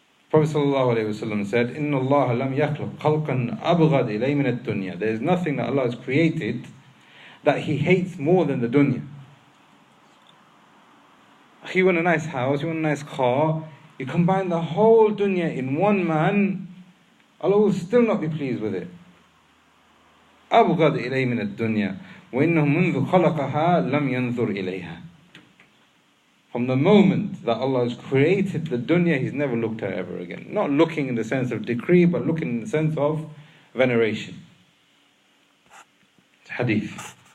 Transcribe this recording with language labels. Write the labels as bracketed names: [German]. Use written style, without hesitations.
[English] Prophet ﷺ said, [Arabic] "Inna Allah lam yakhluq khalqan abghad ilay min ad-dunya." [English] There is nothing that Allah has created that He hates more than the dunya. You want a nice house, you want a nice car, you combine the whole dunya in one man, Allah will still not be pleased with it. [Arabic] أبغض إليه من الدنيا وإنه منذ خلقها لم ينظر إليها. [English] From the moment that Allah has created the dunya, He's never looked at it ever again. Not looking in the sense of decree, but looking in the sense of veneration. Hadith.